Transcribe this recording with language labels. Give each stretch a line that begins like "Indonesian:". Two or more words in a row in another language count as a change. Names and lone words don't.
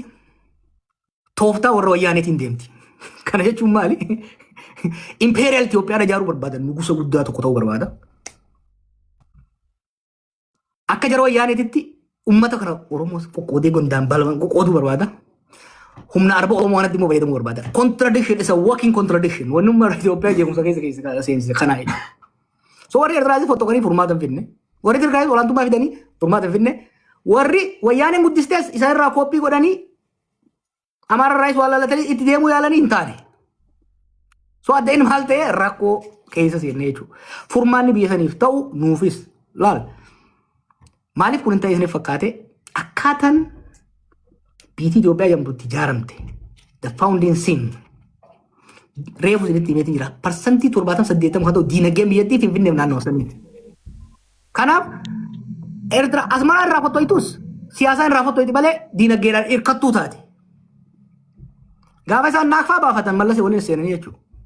Oromo: Tooftaa warra wayyaaneetiin deemti. Kana jechuun maali? Imperial Itoophiyaa ijaaruu barbaadan nugusa guddaa tokko ta'uu barbaada. Akka jara wayyaaneetitti uummata kana Oromoo qoqqoodee gondaan bal'aan qoqqooduu barbaada. Humna arba Oromoo kanatti immoo fayyadamuu barbaada.
English: Contradiction is a walking contradiction.
Oromo: Wanni uummata Itoophiyaa jeequmsa keessa seensise kana jedha. So warri Eertiraas fottokanii furmaata hin finne. Warri Tigraayis olaantummaa fidanii furmaata hin finne. Warri wayyaaneen guddistees isaan irraa kooppii godhanii Amaara irraas waan laalatanii itti deemuu yaalanii hin taane. So addeen maal ta'e rakkoo keessa seenne jechuudha. Furmaanni biyya saniif ta'u nuufis laal. Maaliif kun hin ta'e isiniif fakkaate akkaataan biitii Itoophiyaa jedhamtutti ijaaramte.
English: The founding sin.
Oromo: Reefu isinitti himeetiin jira. Parsantii 70-80 kan ta'u diinagdeen biyyattii Finfinneef naannoo saniiti. Kanaaf Eertira Asmaraa irraa fottoitus siyaasaan irraa fottoiti malee diinagdeedhaan hirkattuu taate. Gaafa isaan naaqfaa baafatan mallasee waliin seenanii jechuudha.